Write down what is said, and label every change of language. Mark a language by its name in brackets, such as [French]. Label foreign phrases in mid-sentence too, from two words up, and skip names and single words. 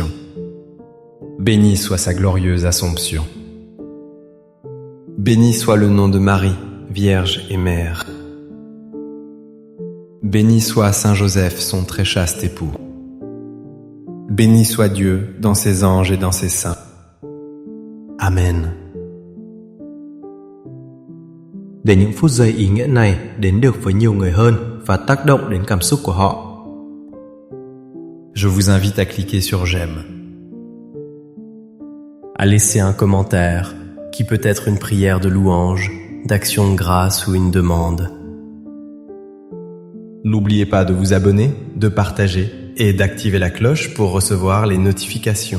[French] Béni soit sa glorieuse Assomption. Béni soit le nom de Marie, Vierge et Mère. Béni soit Saint Joseph, son très chaste époux. Béni soit Dieu dans ses anges et dans ses saints. Amen. [Vietnamese] Để những phút giây ý nghĩa này đến được với nhiều người hơn và tác động đến cảm xúc của họ, [French] Je vous invite à cliquer sur j'aime. À laisser un commentaire qui peut être une prière de louange, d'action de grâce ou une demande. N'oubliez pas de vous abonner, de partager et d'activer la cloche pour recevoir les notifications.